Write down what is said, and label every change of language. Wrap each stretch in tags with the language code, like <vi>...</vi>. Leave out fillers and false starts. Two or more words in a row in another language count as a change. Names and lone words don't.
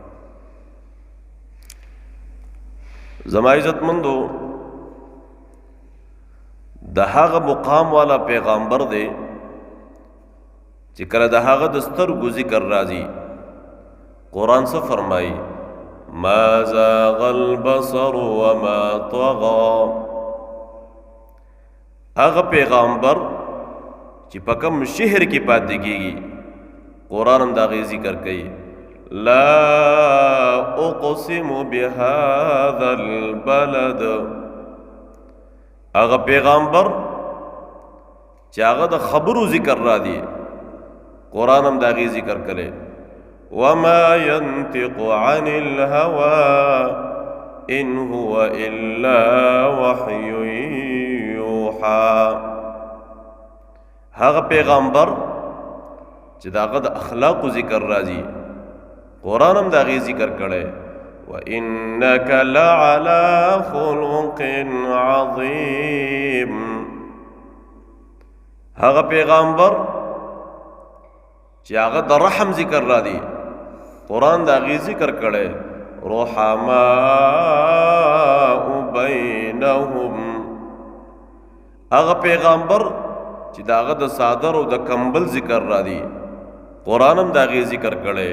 <ps>زما عزت مندو، د هغه مقام والا پیغامبر دی چې کله د هغه د سترګو ذکر راځي، قرآن څه فرمایي؟</ps> <ar>ما زاغ البصر وما طغى.</ar> <ps>هغه پیغامبر چې په کوم شهر کې پاتې کېږي، قرآن هم د هغې ذکر کوي.</ps> <ar>لا اقسم بهذا البلد.</ar> <ps>هغه پیغامبر چې هغه د خبرو ذکر را دی، قرآن هم د هغې ذکر کوي.</ps> <ar>وما ينطق عن الهوى ان هو الا وحي یوحى.</ar> <ps>هغه پیغامبر چې د هغه د اخلاقو ذکر راځي، قرآن هم د هغې ذکر کړی.</ps> <ar>وَإِنَّكَ لَعَلَى خُلُقٍ عَظِيمٍ.</ar> <ps>هغه پیغامبر چې هغه د رحم ذکر را دی، قرآن د هغې ذکر کړی.</ps> <ar>رحماء بینهم.</ar> <ps>هغه پیغامبر چې د هغه د څادر او د کمبل ذکر را دی، قرآن هم د هغې ذکر کړی.</ps>